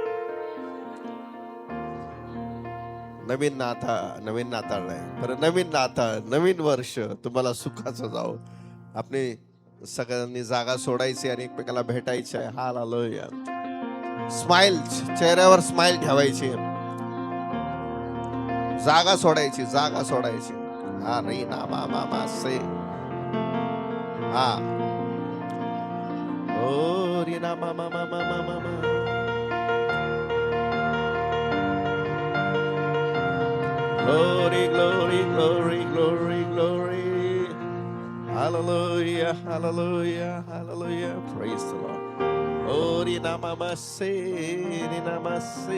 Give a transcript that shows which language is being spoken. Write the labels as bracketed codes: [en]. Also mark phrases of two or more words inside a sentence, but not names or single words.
[mr] नवीन नाताळ आहे, पर नवीन नाताळ, नवीन वर्ष तुम्हाला सुखाचं जावं. आपली सगळ्यांनी जागा सोडायची आणि एकमेकाला भेटायची आहे. हालेलुया. स्माइल, चेहऱ्यावर स्माइल ठेवायची. जागा सोडायची. हा रे ना मा से. हा ओ रे ना मा. [en] Glory, glory, glory, glory, glory. Hallelujah, hallelujah, hallelujah. Praise the Lord. Oh, Rinamase, Rinamase.